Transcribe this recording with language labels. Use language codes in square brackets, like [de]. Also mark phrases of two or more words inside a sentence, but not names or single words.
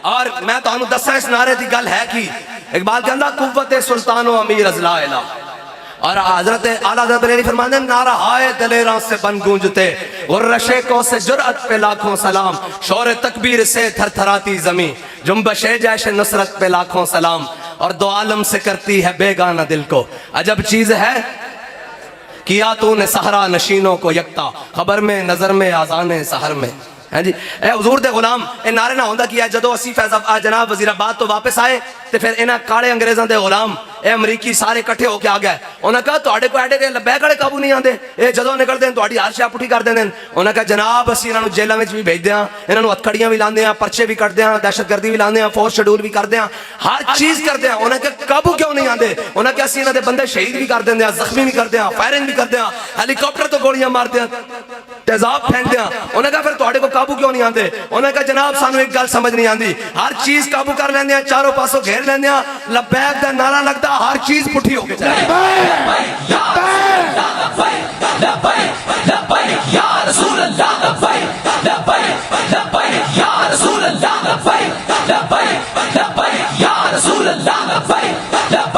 [pa] اور میں تو دساں اس نعرے دی گل ہے کی اقبال کہندا [fa] قوت سلطان و امیر از لا الہ [ur] اور حضرت اعلیٰ حضرت بریلوی فرماتے ہیں نعرہ ہائے دلیراں سے بن گونجتے، غرشیکوں سے جرأت پہ لاکھوں سلام، شور تکبیر سے تھر تھراتی زمین، جنبش جیش نصرت پہ لاکھوں سلام، اور دو عالم سے کرتی ہے بیگانہ دل کو عجب چیز ہے کیا تو نے صحرا نشینوں کو یکتا، خبر میں نظر میں آذان سحر میں. [pa] ہاں جی اے حضور دے غلام اے نعرے نہ ہوندا کیا جدو اسی فیض جناب وزیر آباد تو واپس آئے تے پھر انہاں کالے انگریزاں دے غلام اے امریکی سارے کٹھے ہو کے آ گئے. انہاں کہا تواڈے کو ایڈے لبیک والے قابو نہیں آندے، اے جدو نکلدے ہیں تواڈی ہر شے پٹھی کر دیندے ہیں. انہاں کہا جناب اسی انہاں نوں جیلاں وچ بھی بھیج دیاں، انہاں نوں ہتھکڑیاں بھی لاندے ہیں، پرچے بھی کٹدے ہیں، دہشت گردی بھی لاندے ہیں، فورس شیڈول بھی کردے ہیں، ہر چیز کردے ہیں. انہاں کہا قابو کیوں نہیں آندے؟ انہاں کہا اسی انہاں دے بندے شہید بھی کر دیندے ہیں، زخمی بھی کردے ہیں، فائرنگ بھی کردے ہیں، ہیلی کاپٹر تو گولیاں ماردے ہیں، تیزاب پھینک دیا. انہوں نے کہا پھر تواڈے کو قابو کیوں نہیں آندے؟ انہوں نے کہا جناب سانو ایک گل سمجھ نہیں آندی، ہر چیز قابو کر لیندے ہیں، چاروں پاسوں گھیر لیندے ہیں، لبیک دا نعرہ لگتا ہر چیز پٹھی ہو کے چلے. [ar] لبیک یا رسول اللہ لبیک لبیک لبیک یا رسول اللہ لبیک لبیک لبیک یا رسول اللہ لبیک